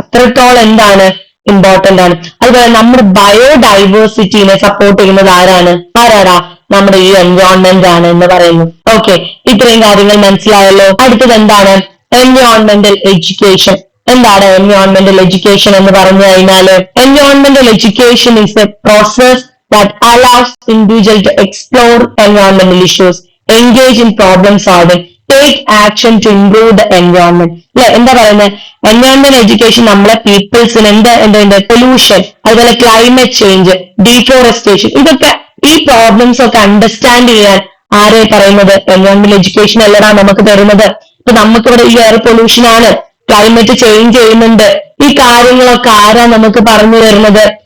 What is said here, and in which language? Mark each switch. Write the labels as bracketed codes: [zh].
[ml] അത്രത്തോളം എന്താണ്? ഇമ്പോർട്ടന്റ് ആണ്. അതുപോലെ നമ്മുടെ ബയോഡൈവേഴ്സിറ്റിനെ സപ്പോർട്ട് ചെയ്യുന്നത് ആരാണ്? നമ്മുടെ ഈ എൻവയോൺമെന്റ് ആണ് എന്ന് പറയുന്നു. ഓക്കെ, ഇത്രയും കാര്യങ്ങൾ മനസ്സിലായല്ലോ. അടുത്തത് എന്താണ്? എൻവയോൺമെന്റൽ എഡ്യൂക്കേഷൻ. എന്താണ് എൻവയോൺമെന്റൽ എഡ്യൂക്കേഷൻ എന്ന് പറഞ്ഞു കഴിഞ്ഞാല്? [en] എൻവയോൺമെന്റൽ education is a process that allows individual to explore environmental issues, engage in problem solving, take action to improve the environment. [ml] അല്ലെ, എന്താ പറയുന്നത്? എൻവയോൺമെന്റ് എഡ്യൂക്കേഷൻ നമ്മളെ പീപ്പിൾസിന് എന്തുണ്ട്? പൊല്യൂഷൻ, അതുപോലെ ക്ലൈമറ്റ് ചേഞ്ച്, ഡീഫോറസ്റ്റേഷൻ, ഇതൊക്കെ ഈ പ്രോബ്ലംസ് ഒക്കെ അണ്ടർസ്റ്റാൻഡ് ചെയ്യാൻ ആരെ പറയുന്നത്? എൻവയോൺമെന്റ് എഡ്യൂക്കേഷൻ അല്ലടാ നമുക്ക് തരുന്നത്. ഇപ്പൊ നമുക്കിവിടെ ഈ എയർ പൊല്യൂഷൻ ആണ്, ക്ലൈമറ്റ് ചേഞ്ച് ചെയ്യുന്നുണ്ട്, ഈ കാര്യങ്ങളൊക്കെ ആരാ നമുക്ക് പറഞ്ഞു തരുന്നത്?